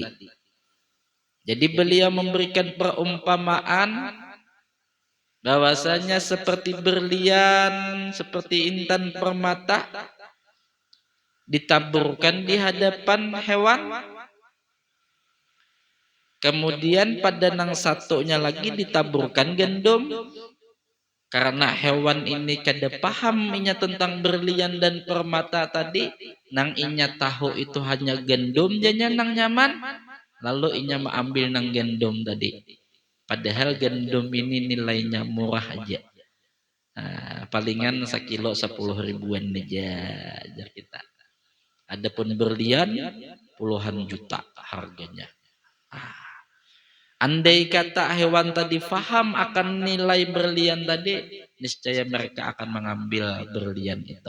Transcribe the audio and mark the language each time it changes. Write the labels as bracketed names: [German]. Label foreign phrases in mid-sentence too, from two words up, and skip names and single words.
[Indonesian] Jadi beliau memberikan perumpamaan bahwasanya seperti berlian, seperti intan permata ditaburkan di hadapan hewan. Kemudian pada nang satunya lagi ditaburkan gandum. [Banjar] Karena hewan ini kada paham inya tentang berlian dan permata tadi, nang inya tahu itu hanya gandum janya nang nyaman, lalu inya mengambil nang gandum tadi. [Indonesian] Padahal gandum ini nilainya murah aja. [Banjar] Nah, palingan sekilo 10 ribuan aja ajar kita. [Indonesian] Adapun berlian puluhan juta harganya. Andai kata hewan tadi faham akan nilai berlian tadi, niscaya mereka akan mengambil berlian itu.